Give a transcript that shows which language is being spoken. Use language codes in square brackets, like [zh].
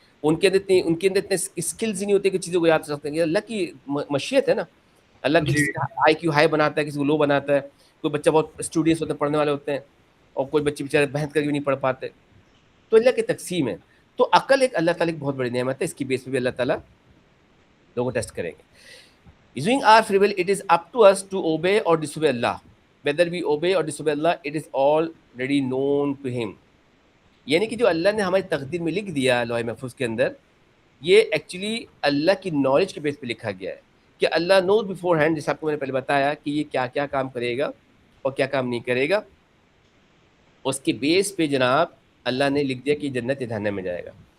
[ur] ان کے اندر اتنے اسکلز ہی نہیں ہوتے کہ چیزوں کو یاد کر سکتے ہیں. یہ اللہ کی مشیت ہے نا. اللہ کی جی کسی کا آئی کیو ہائی بناتا ہے, کسی کو لو بناتا ہے. کوئی بچہ بہت اسٹوڈینٹس ہوتے ہیں, پڑھنے والے ہوتے ہیں, اور کوئی بچے بیچارے محنت کر کے بھی نہیں پڑھ پاتے. تو اللہ کی تقسیم ہے. تو عقل ایک اللہ تعالیٰ کی بہت بڑی نعمت ہے. اس کی بیس پہ بھی اللہ تعالیٰ لوگوں کو ٹیسٹ کریں گے. [en] Using our free will, it is up to us to obey or disobey Allah. Whether we obey or disobey Allah, it is already known to him. [ur] یعنی کہ جو اللہ نے ہماری تقدیر میں لکھ دیا لوح محفوظ کے اندر, یہ ایکچولی اللہ کی نالج کے بیس پہ لکھا گیا ہے کہ [en] Allah knows beforehand, [ur] جیسے آپ کو میں نے پہلے بتایا کہ یہ کیا کیا کام کرے گا اور کیا کام نہیں کرے گا. اس کے بیس پہ جناب اللہ نے لکھ دیا کہ جنت یا جہنم میں جائے گا.